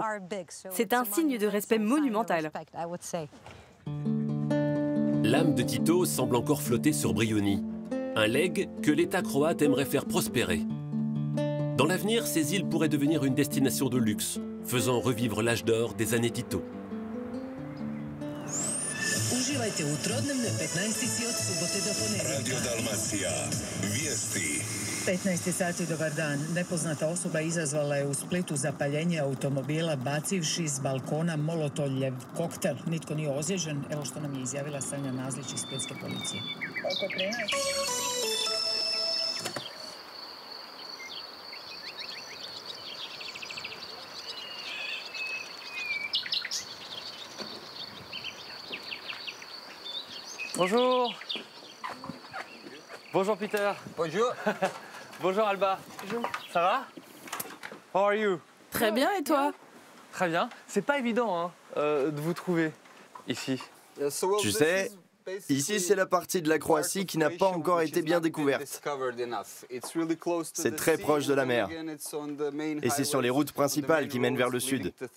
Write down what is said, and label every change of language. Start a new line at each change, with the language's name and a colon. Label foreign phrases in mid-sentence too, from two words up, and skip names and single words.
French: C'est un signe de respect monumental. L'âme de Tito semble encore flotter sur Brioni. Un legs que l'État croate aimerait faire prospérer. Dans l'avenir, ces îles pourraient devenir une destination de luxe, faisant revivre l'âge d'or des années Tito.
Croatian: Uživajte u Trodnevne 15. od subote do ponedeljka. Radio Dalmacija. Vijesti. 15. sati, dobar dan. Nepoznata osoba izazvala je u Splitu zapaljenje automobila bacivši s balkona molotoljev koktel. Nitko nije ozlijeđen. Evo što nam je izjavila Sanja Nazlić iz splitske policije. Oko 13.
French: Bonjour. Bonjour Peter. Bonjour. Bonjour Alba. Bonjour. Ça va?
English: How are you?
French: Très bien, et toi? Très bien. C'est pas évident hein, de vous trouver ici. Tu sais, ici c'est la partie de la Croatie qui n'a pas encore été bien découverte. C'est très proche de la mer. Et c'est sur les routes principales qui mènent vers le sud.